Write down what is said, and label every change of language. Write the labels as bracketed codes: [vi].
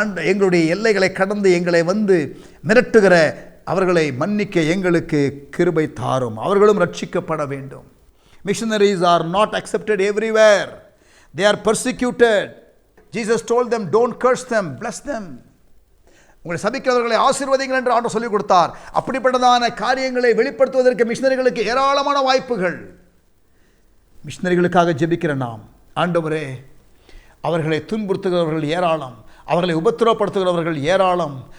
[ta] எங்களுடைய எல்லைகளை கடந்து எங்களை மிரட்டுகிற அவர்களை மன்னிக்க எங்களுக்கு கிருபை தாரும். அவர்களும் ரட்சிக்கப்பட வேண்டும். [en] Missionaries are not accepted everywhere. They are persecuted. Jesus told them, don't curse them, bless them. [ta] உங்களை சபிக்கிறவர்களை ஆசீர்வதிங்கள் என்று ஆண்டவர் சொல்லிக் கொடுத்தார். அப்படிப்பட்டதான காரியங்களை வெளிப்படுத்துவதற்கு மிஷனரிகளுக்கு ஏராளமான வாய்ப்புகள். மிஷனரிகளுக்காக ஜெபிக்கிற நாம், ஆண்டவரே அவர்களை துன்புறுத்துகிறவர்கள் ஏராளம், அவர்களை உபத்திரவப்படுத்துகிறவர்கள் ஏராளம்.